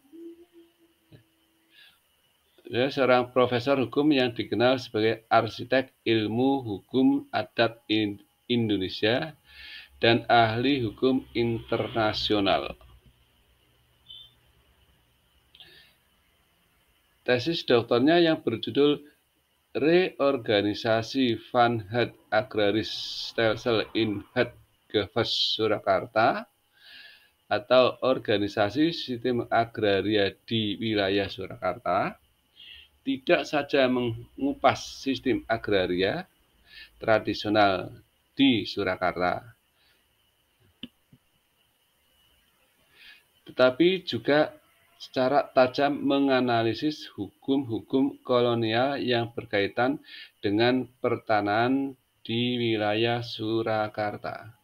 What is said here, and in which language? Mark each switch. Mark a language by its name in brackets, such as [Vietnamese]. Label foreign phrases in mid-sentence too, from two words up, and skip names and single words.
[Indonesian] Dia seorang profesor hukum yang dikenal sebagai arsitek ilmu hukum adat Indonesia dan ahli hukum internasional. Tesis doktornya yang berjudul Reorganisasi van het agraris stelsel in het Gewest Surakarta atau organisasi sistem agraria di wilayah Surakarta tidak saja mengupas sistem agraria tradisional di Surakarta, tetapi juga secara tajam menganalisis hukum-hukum kolonial yang berkaitan dengan pertanahan di wilayah Surakarta.